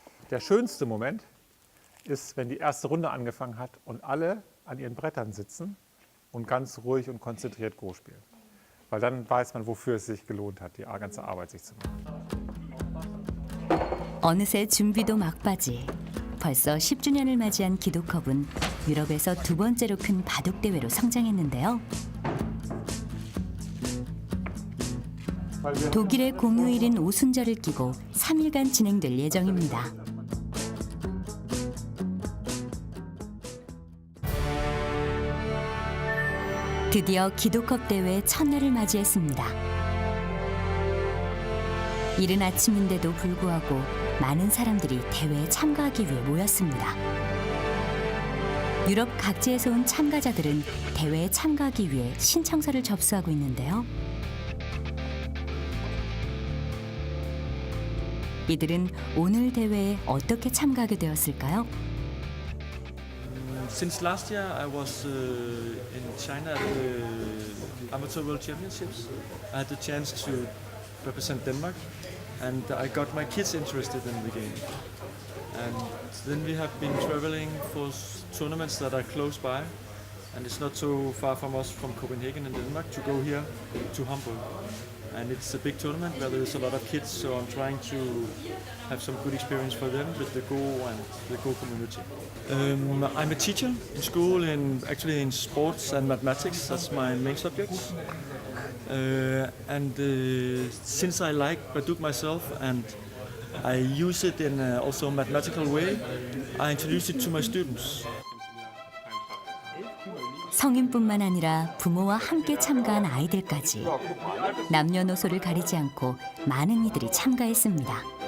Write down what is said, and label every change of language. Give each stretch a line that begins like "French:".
German: Der schönste Moment ist, wenn die erste Runde angefangen hat und alle an ihren Brettern sitzen und ganz ruhig und konzentriert Go spielen. Weil dann weiß man, wofür es sich gelohnt hat, die ganze Arbeit sich zu machen.
Korean: 어느새 준비도 막바지. 벌써 10주년을 맞이한 기도컵은 유럽에서 두 번째로 큰 바둑 대회로 성장했는데요. 독일의 공휴일인 오순절을 끼고 3일간 진행될 예정입니다. 드디어 기도컵 대회 첫날을 맞이했습니다. 이른 아침인데도 불구하고 많은 사람들이 대회에 참가하기 위해 모였습니다. 유럽 각지에서 온 참가자들은 대회에 참가하기 위해 신청서를 접수하고 있는데요. 이들은 오늘 대회에 어떻게 참가하게 되었을까요?
English: Since last year, I was in China at the Amateur World Championships. I had the chance to represent Denmark, and I got my kids interested in the game. And then we have been traveling for tournaments that are close by, and it's not so far from us from Copenhagen in Denmark to go here to Hamburg. And it's a big tournament where there's a lot of kids, so I'm trying to have some good experience for them with the Go and the Go community. I'm a teacher in school, actually in sports and mathematics. That's my main subjects. Since I like Baduk myself and I use it in also a mathematical way, I introduce it to my students.
Korean: 성인뿐만 아니라 부모와 함께 참가한 아이들까지 남녀노소를 가리지 않고 많은 이들이 참가했습니다.